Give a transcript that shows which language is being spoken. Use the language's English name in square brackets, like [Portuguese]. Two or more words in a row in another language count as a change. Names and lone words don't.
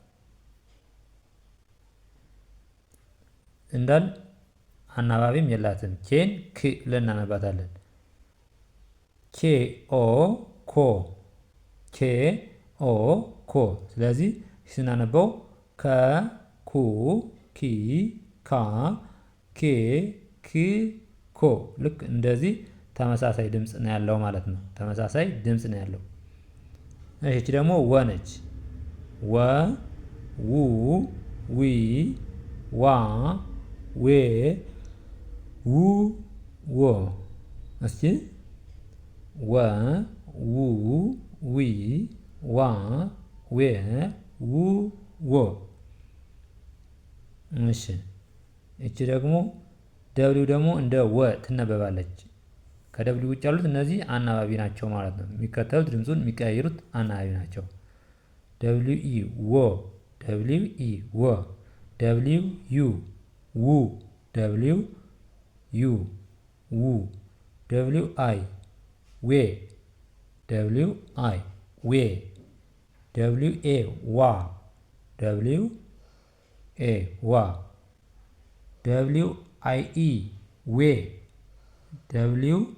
[Amharic] እንዳል አናባቢም የላትም። ኬን ክ ብለን እናነባታለን። ኬ ኦ ኮ ኬ ኦ ኮ። ስለዚህ ስናነበው ከ ኩ ኪ ካ ኬ ክ ኮ። ልክ እንደዚህ ተመሳሳይ ድምፅ ነው ያለው ማለት ነው። ተመሳሳይ ድምፅ ነው ያለው። እሺ ደግሞ ወ ነች። ወ ው ዊ ዋ ዌ ው ወ። እስኪ ወ ው ዊ ዋ ዌ ው ወ። እሺ እቺ ደግሞ ደብሊው ደግሞ እንደ ወ ትነበባለች። ከደብሊው ውጭ ያሉት እነዚህ አናባቢ ናቸው ማለት ነው። የሚከተሉት ድምፁን የሚቀያየሩት አናባቢ ናቸው። ደብሊው ኢ ወ፣ ደብሊው ኢ ወ፣ ደብሊው ዩ ው፣ ደብሊው ዩ ው፣ ደብሊው አይ ዌ ደብሊው አይ ዌ ደብሊው ኤ ዋ ደብሊው ኤ ዋ ደብሊው አይ ኢ ዌ ደብሊው